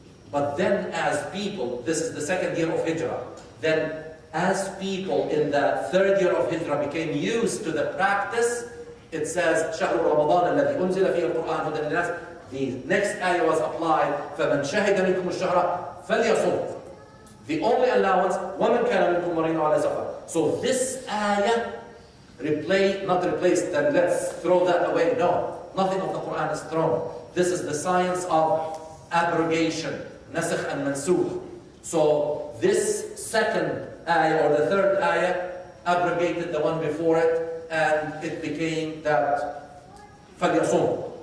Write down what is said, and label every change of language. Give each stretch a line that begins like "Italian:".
English: But then as people, this is the second year of Hijrah, then as people in the third year of Hijrah became used to the practice, it says
Arabic: شهر رمضان الذي أنزل فيه القرآن هدى للناس.
English: The next ayah was applied
Arabic: فمن شهد منكم الشهر فليصم.
English: The only allowance
Arabic: ومن كان منكم مريضا على سفر.
English: So this ayah not replaced, then let's throw that away. No, nothing of the Quran is thrown. This is the science of abrogation, nasakh and mansukh. So this second ayah or the third ayah abrogated the one before it, and it became that فَلْيَصُمْ.